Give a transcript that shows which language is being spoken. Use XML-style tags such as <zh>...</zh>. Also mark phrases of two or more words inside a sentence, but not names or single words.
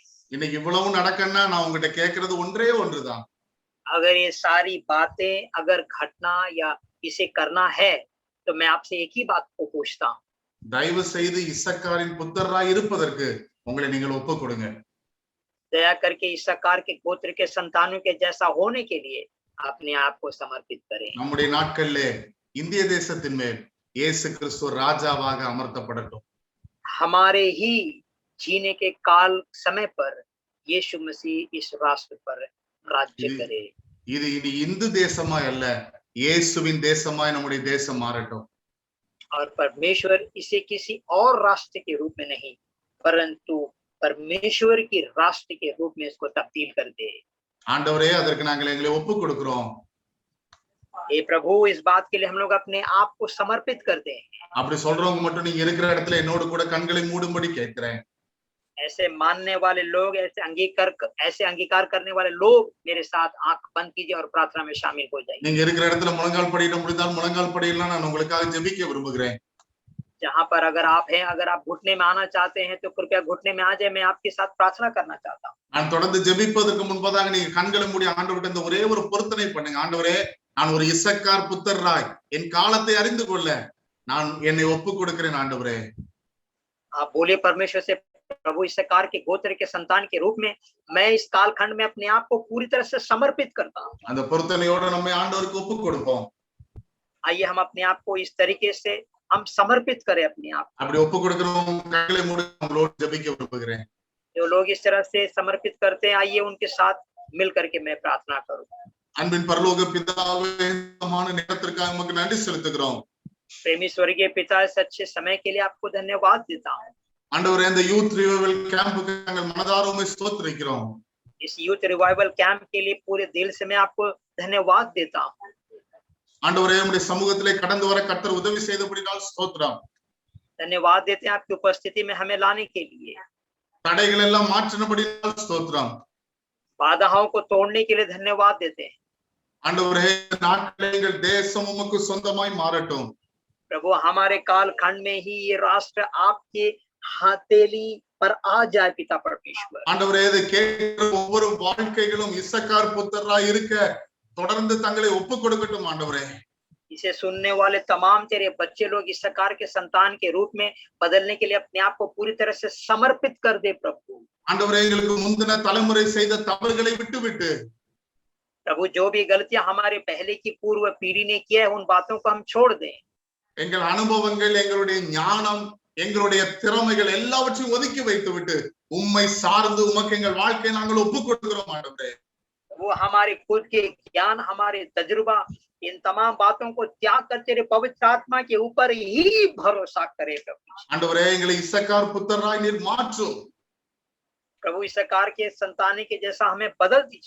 <ta>இன்னைக்கு இவ்வளவு நடக்கன்னா நான் உங்ககிட்ட கேட்கறது ஒன்றே ஒன்றுதான்.</ta> <hi>अगर ये सारी बातें अगर घटना या इसे करना है, तो मैं आपसे एक ही बात को पूछता हूँ,</hi> <ta>தயவு செய்து இசக்காரின் புத்தராய் இருப்பதற்கு உங்களை நீங்கள் ஒப்புக் கொடுங்க.</ta> <hi>दया करके इस्साकार के गोत्र के संतानों के जैसा होने के लिए अपने आप को समर्पित करें।</hi> <ta>நம்முடைய நாட்களிலே இந்திய தேசத்தின் மேல் இயேசு கிறிஸ்து ராஜாவாக அமர்த்தப்படட்டும்.</ta> <hi>हमारे ही जीने के काल समय पर यीशु मसीह इस राष्ट्र पर राज्य करे।</hi> <ta>இது இனி இந்து தேசமாய் அல்ல, இயேசுவின் தேசமாய் நம்முடைய தேசம் மாறட்டும்.</ta> <hi>और परमेश्वर इसे किसी और राष्ट्र के रूप में नहीं, परंतु परमेश्वर की राष्ट्र के रूप में इसको तब्दील कर दे।</hi> <ta>ஆண்டவரே, அதற்கு நாங்கள் எங்களை ஒப்புக் கொடுக்கிறோம்.</ta> <hi>हे प्रभु, इस बात के लिए हम लोग अपने आप को समर्पित कर दें।</hi> <ta>அப்படி சொல்றவங்க மட்டும் நீங்க இருக்கிற இடத்துல என்னோடு கூட கண்களை மூடும்படி கேட்கிறேன்.</ta> <hi>ऐसे मानने वाले लोग, ऐसे अंगीकार करने वाले लोग मेरे साथ आंख बंद कीजिए और प्रार्थना में शामिल हो जाइए।</hi> <ta>நீங்க இருக்கிற இடத்துல முழங்கால் படியிட முடிந்தால் முழங்கால் படியிடலாம். நான் உங்களுக்காக ஜெபிக்க விரும்புகிறேன்.</ta> <hi>जहां पर अगर आप हैं, अगर आप घुटने में आना चाहते हैं तो कृपया घुटने में आ जाए, मैं आपके साथ प्रार्थना करना चाहता हूँ।</hi> <ta>நான் தொடர்ந்து ஜெபிப்பதற்கு முன்பதாக நீங்க கண்களை மூடி ஆண்டவர்கிட்ட இந்த ஒரே ஒரு பொருத்தனை பண்ணுங்க. ஆண்டவரே, நான் ஒரு இசக்கார் புத்தராய் என் காலத்தை அறிந்து கொள்ள நான் என்னை ஒப்புக் கொடுக்கிறேன். ஆண்டவரே,</ta> <hi>आप बोलिए परमेश्वर से, प्रभु इस्साकार के गोत्र के संतान के रूप में मैं इस कालखंड में अपने आप को पूरी तरह से समर्पित करता हूँ।</hi> <ta>அந்த பொருத்தனையோட நம்ம ஆண்டவருக்கு ஒப்புக் கொடுப்போம்.</ta> <hi>आइए हम अपने आप को इस तरीके से हम समर्पित करें अपने आप।</hi> <ta>அப்படி ஒப்புக் கொடுக்கிறவங்க கண்களை மூடி உங்களோட ஜெபிக்க விரும்புகிறேன்.</ta> <hi>जो लोग इस तरह से समर्पित करते हैं, आइए उनके साथ मिल करके मैं प्रार्थना करूँ।</hi> <ta>அன்பின் பரலோக பிதாவே, மான நேரத்திற்காக உமக்கு நன்றி செலுத்துகிறோம்.</ta> <hi>प्रेमी स्वर्गीय पिता, इस अच्छे समय के लिए आपको धन्यवाद देता हूँ।</hi> <ta>ஆண்டவரே, இந்த</ta> <en>youth revival camp-க்கு</en> <ta>நாங்கள் மனதார உம்மை ஸ்தோத்திரிக்கிறோம்.</ta> <hi>इस</hi> <en>youth revival camp</en> <hi>के लिए पूरे दिल से मैं आपको धन्यवाद देता हूँ।</hi> <ta>ஆண்டவரே, உம்முடைய சமூகத்திலே கடந்து வர கர்த்தர் உதவி செய்தபடியால் ஸ்தோத்திரம்.</ta> <hi>धन्यवाद देते हैं आपकी उपस्थिति में हमें लाने के लिए।</hi> <ta>தடைகள் எல்லாம் மாற்றினபடியால் ஸ்தோத்திரம்.</ta> <hi>बाधाओं को तोड़ने के लिए धन्यवाद देते हैं।</hi> <ta>ஆண்டவரே, நாட்களே எங்கள் தேசம் உமக்கு சொந்தமாய் மாறட்டும்.</ta> <hi>प्रभु, हमारे काल खंड में ही ये राष्ट्र आपके हथेली पर आ जाए पिता परमेश्वर।</hi> <ta>ஆண்டவரே, இதை கேட்கிற ஒவ்வொரு வாழ்க்கைகளும் இசக்கார் புத்தராய் இருக்க தொடர்ந்து தங்களை ஒப்புக் கொடுக்கட்டும். ஆண்டவரே,</ta> <hi>इसे सुनने वाले तमाम तेरे बच्चे लोग इस्साकार के संतान के रूप में बदलने के लिए अपने आप को पूरी तरह से समर्पित कर दे प्रभु।</hi> <ta>ஆண்டவரே, எங்களுக்கு முந்தின தலைமுறை செய்த தவறுகளை விட்டுவிட்டு</ta> <hi>प्रभु, जो भी गलतियां हमारे पहले की पूर्व पीढ़ी ने किया है, उन बातों को हम छोड़ दें।</hi> <ta>எங்கள் அனுபவங்கள், எங்களுடைய ஞானம், எங்களுடைய திறமைகள் எல்லாவற்றையும் ஒதுக்கி வைத்து விட்டு உம்மை சார்ந்து உமக்கு எங்கள் வாழ்க்கையை நாங்கள் ஒப்புக் கொடுக்கிறோம். ஆண்டவரே,</ta> <hi>वो हमारे खुद के ज्ञान, हमारे तजुर्बा, इन तमाम बातों को त्याग कर तेरे पवित्र आत्मा के ऊपर ही भरोसा करे प्रभु।</hi> <ta>ஆண்டவரே, எங்களை இசக்கார் புத்தராய் நீர் மாற்றும்.</ta> <hi>प्रभु, इस्साकार के संतान के जैसा हमें बदल दीजिए।</hi>